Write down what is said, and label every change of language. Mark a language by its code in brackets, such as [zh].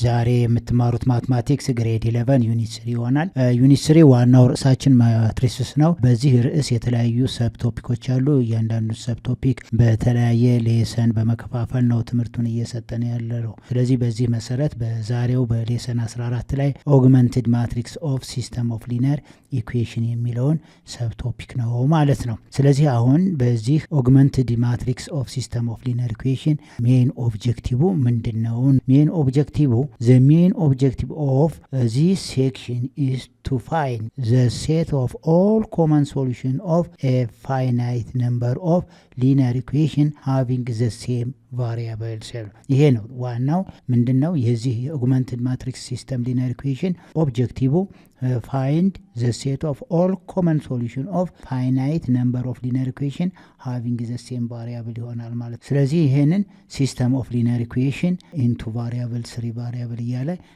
[am] ዛሬ የምትማሩት ማትማቲክስ ግሬድ 11 ዩኒት 3 ይሆናል። ዩኒት 3 ዋናው ርዕሳችን ማትሪስስ ነው። በዚህ ርዕስ የተለያዩ ሰብ ቶፒኮች አሉ። እያንዳንዱ ሰብ ቶፒክ በተለያየ ሌሰን በመከፋፈል ነው ትምህርቱን እየሰጠን ያለው። ስለዚህ በዚህ መሰረት በዛሬው በሌሰን 14 ላይ ኦግመንትድ ማትሪክስ ኦፍ ሲስተም ኦፍ ሊነር ኢኩዌሽን የሚለውን ሰብ ቶፒክ ነው ማለት ነው። ስለዚህ አሁን በዚህ ኦግመንትድ ማትሪክስ ኦፍ ሲስተም ኦፍ ሊነር ኢኩዌሽን ሜን ኦብጀክቲቭ ምንድነው? [en] ሜን ኦብጀክቲቭ the main objective of this section is to find the set of all common solution of a finite number of linear equation having the same variables. [am] ይሄ ነው ዋናው ምንድነው የዚህ ኦግመንትድ ማትሪክስ ሲስተም ሊነር ኢኩዌሽን ኦብጀክቲቭ [en] find the set of all common solution of finite number of linear equation having the same variable [am] ይሆናል ማለት። ስለዚህ ይሄንን ሲስተም ኦፍ ሊነር ኢኩዌሽን ኢንቱ ቫሪያብል 3 ቫሪያብል እያለ